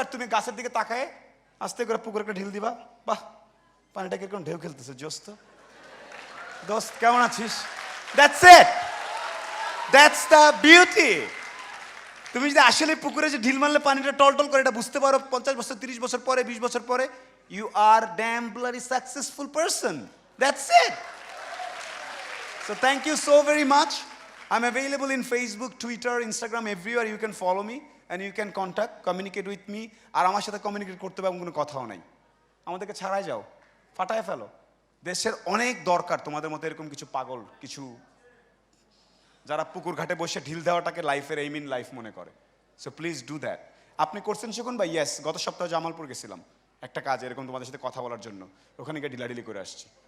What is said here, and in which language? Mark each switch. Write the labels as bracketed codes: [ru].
[bn] আর তুমি গাছের দিকে তাকায় আস্তে করে পুকুরে একটা ঢিল দিবা, বাহ পানিটা কিরকম ঢেউ খেলতেছে, জোস্ত দোস্ত কেমন আছিস? [en] That's it, that's the beauty. [bn] তুমি যদি আসলে পুকুরে যে ঢিল মারলে পানিটা টলটল করে এটা বুঝতে পারো 50 বছর, 30 বছর পরে, 20 বছর পরে, [en] You are damn bloody successful person. That's it. So thank you so very much. I'm available in Facebook, Twitter, Instagram, everywhere. You can follow me and you can contact, communicate with me. [bn] আর আমার সাথে communicate করতে হবে এমন কোনো কথাও নাই। আমাদেরকে ছাড়াই যাও, ফাটায় ফেলো। দেশের অনেক দরকার তোমাদের মতো এরকম কিছু পাগল, কিছু যারা পুকুর ঘাটে বসে ঢিল দেওয়াটাকে লাইফের এইম ইন লাইফ মনে করে। [en] So please do that. [bn] আপনি করছেন শিখুন ভাই? ইয়েস, গত সপ্তাহে জামালপুর গেছিলাম একটা কাজ এরকম তোমাদের সাথে কথা বলার জন্য, ওখানে গিয়ে ঢিলাঢিলি করে আসছি।